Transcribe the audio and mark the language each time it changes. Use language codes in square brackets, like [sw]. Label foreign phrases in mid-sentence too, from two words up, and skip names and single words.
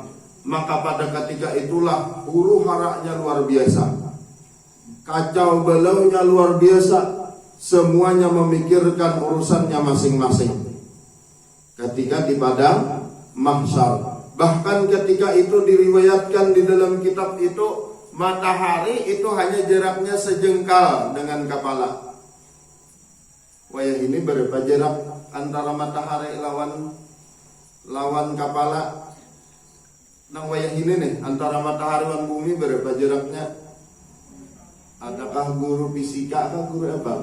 [id] Maka pada ketika itulah huru haraknya luar biasa, kacau balaunya luar biasa. Semuanya memikirkan urusannya masing-masing ketika di padang mahsyar. Bahkan ketika itu diriwayatkan di dalam kitab itu, matahari itu hanya jaraknya sejengkal dengan kepala. [bjn] Wayah ini berapa jarak antara matahari lawan kepala? Nang wayah ini nih, antara matahari dan bumi berapa jaraknya? Adakah guru fisika kah, guru apa?